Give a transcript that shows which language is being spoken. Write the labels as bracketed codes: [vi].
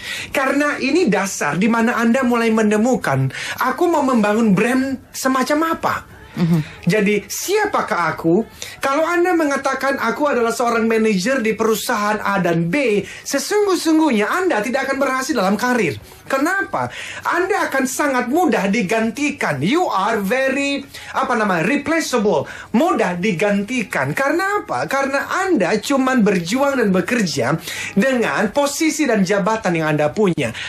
[id] Karena ini dasar di mana Anda mulai menemukan, aku mau membangun brand semacam apa? Jadi siapakah aku? Kalau Anda mengatakan aku adalah seorang manajer di perusahaan A dan B, sesungguhnya Anda tidak akan berhasil dalam karir. Kenapa? Anda akan sangat mudah digantikan. [en] You are very replaceable, [id] mudah digantikan. Karena apa? Karena Anda cuman berjuang dan bekerja dengan posisi dan jabatan yang Anda punya.